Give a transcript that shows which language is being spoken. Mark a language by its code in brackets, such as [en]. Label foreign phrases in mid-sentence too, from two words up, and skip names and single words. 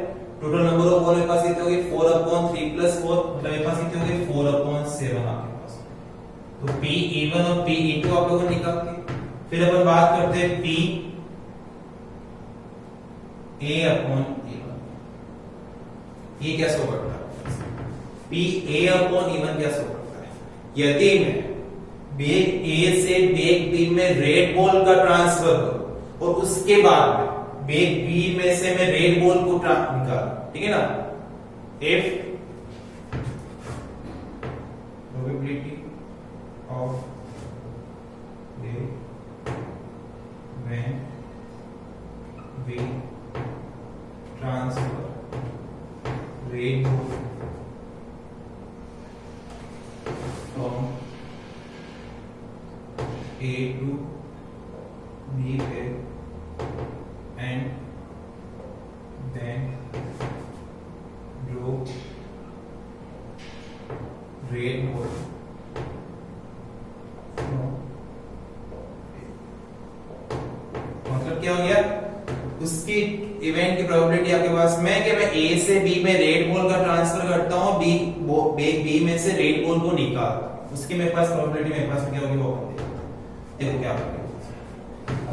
[en] total number of ball [hi] मेरे पास कितनी होगी? 4/3 + 4, मतलब मेरे पास कितनी होगी? 4/7 आपके पास। तो P(E1) और P(E2) आप लोगों ने निकाल दिए। फिर अपन बात करते हैं P(A)/E1। ये क्या शो करता है? P(A)/E1 क्या शो करता है? यदि मैं बेग ए से बेग बी में [en] red ball [hi] का ट्रांसफर करूं और उसके बाद में बेग बी में से मैं [en] red ball [hi] को निकालूं, ठीक है ना, [en] if probability of when we transfer red ball from A to B and then draw red ball from [hi] मतलब क्या हो गया? उसकी इवेंट की प्रोबेबिलिटी आपके पास में कि मैं ए से बी में [en] red ball [hi] का ट्रांसफर करता हूं, बी में से [en] red ball [hi] को निकालता हूं, उसकी मेरे पास प्रोबेबिलिटी मेरे पास में क्या होगी? वो देखो क्या होगा।